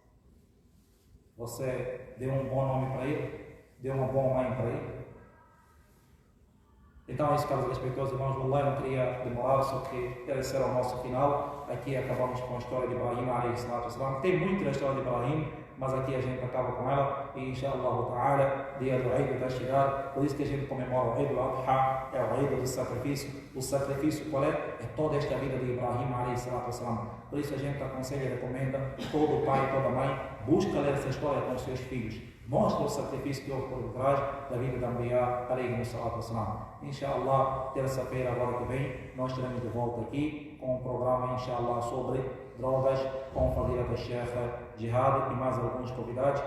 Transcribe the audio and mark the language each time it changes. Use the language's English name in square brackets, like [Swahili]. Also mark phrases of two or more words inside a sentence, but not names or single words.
[Portuguese] Você deu um bom nome para ele? Deu uma boa mãe para ele? Então, esse caso respeitoso, irmãos, eu não queria demorar, só que esse era o nosso final. Aqui acabamos com a história de Ibrahim, tem muito na história de Ibrahim, mas aqui a gente acaba com ela, e [Arabic] إن شاء الله تعالى, [Portuguese] dia do Eid vai chegar, por isso que a gente comemora o Eid al-Adha, é o Eid do sacrifício. O sacrifício qual é? É toda esta vida de Ibrahim, por isso a gente aconselha e recomenda, todo pai, toda mãe, busca ler essa história com os seus filhos, mostra o sacrifício que houve por detrás da vida da Anbiya, inshallah, terça-feira agora que vem, nós estaremos de volta aqui com um programa, inshallah, sobre drogas, com o Fadila da Sheikha Jihad e mais alguns convidados.